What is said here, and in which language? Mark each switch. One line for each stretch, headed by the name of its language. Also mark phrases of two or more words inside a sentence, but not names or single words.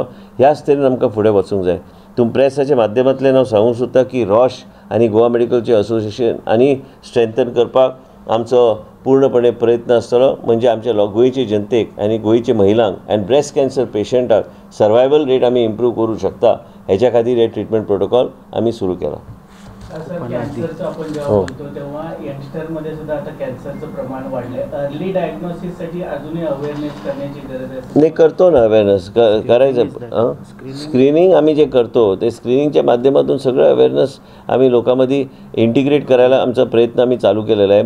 Konkani: ह्याच तरेन आमकां फुडें वचूंक जाय. प्रेसाच्या माध्यमांतल्यान हांव सांगूंक सोदता की रॉश आनी गोवा मेडिकलचें असोसिएशन आनी स्ट्रेंथन करपाक आमचो पूर्णपणे प्रयत्न आसतलो. म्हणजे आमच्या गोंयचे जनतेक आनी गोंयचे महिलांक आनी ब्रेस्ट कॅन्सर पेशंटाक
English: survival rate
Konkani: आमी इम्प्रूव करूंक शकता. हेच्या खातीर हे
English: treatment protocol
Konkani: आमी सुरू केला.
Marathi: कॅन्सरचं आपण जेव्हा बोलतो तेव्हा यंगस्टरमध्ये सुद्धा आता कॅन्सरचं प्रमाण वाढलंय.
English: early diagnosis साठी
Marathi: अजूनही अवेअरनेस करण्याची गरज आहे. नाही करतो ना अवेअरनेस करायचं. स्क्रीनिंग आम्ही जे करतो ते स्क्रीनिंगच्या माध्यमातून सगळं अवेअरनेस आम्ही लोकांमध्ये इंटिग्रेट करायला आमचा प्रयत्न आम्ही चालू केलेला आहे.